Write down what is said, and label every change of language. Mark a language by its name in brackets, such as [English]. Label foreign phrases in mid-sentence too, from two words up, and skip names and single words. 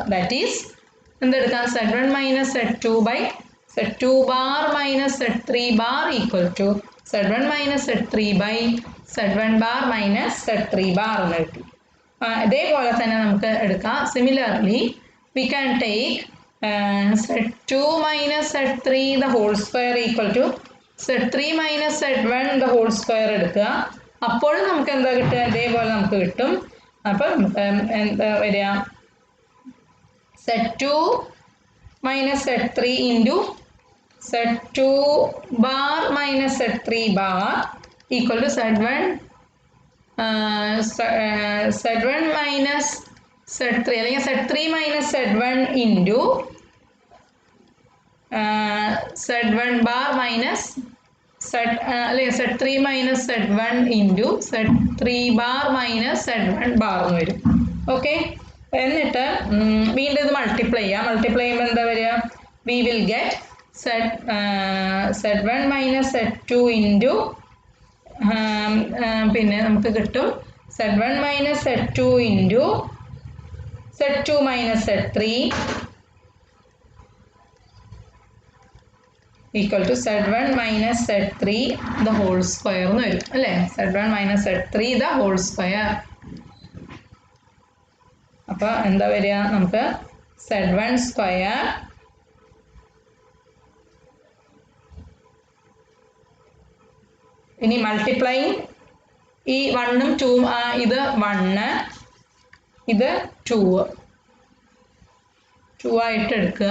[English] that is എന്തെടുക്കാം Z1 minus Z2 by Z2 bar minus Z3 bar equal to Z1 minus Z3 by Z1 bar minus Z3 bar [Malayalam] എന്ന് കിട്ടി. ഇതേപോലെ തന്നെ നമുക്ക് എടുക്കാം. [English] similarly we can take Z2 minus Z3 the whole square equal to Z3 minus Z1 the whole square എടുക്കുക. [Malayalam] അപ്പോഴും നമുക്ക് എന്താ കിട്ടുക? ഇതേപോലെ നമുക്ക് കിട്ടും. അപ്പം എന്താ വരിക? [English] Z2 minus Z3 into Z2 bar minus Z3 bar equal to Z1 minus Z3 അല്ലെങ്കിൽ Z3 minus Z1 into Z1 bar minus അല്ലെങ്കിൽ Z3 minus Z1 into Z3 bar minus Z1 bar [Malayalam] എന്ന് വരും. ഓക്കെ, എന്നിട്ട് വീണ്ടും ഇത് മൾട്ടിപ്ലൈ ചെയ്യാം. മൾട്ടിപ്ലൈ ചെയ്യുമ്പോൾ എന്താ വരിക? [English] we will get Z1 minus Z2 into [Malayalam] പിന്നെ നമുക്ക് കിട്ടും [English] Z1 minus Z2 into Z2 minus Z3 equal to Z1 minus Z3 the whole square [Malayalam] എന്ന് വരും അല്ലേ? [English] Z1 minus Z3 the whole square. [Malayalam] അപ്പോൾ എന്താ വരിക? നമുക്ക് Z1 square ഇനി മൾട്ടിപ്ലൈങ് ഈ 1ഉം 2ഉം ഇത് 1 ഇത് 2 ആയിട്ട് എടുക്കുക.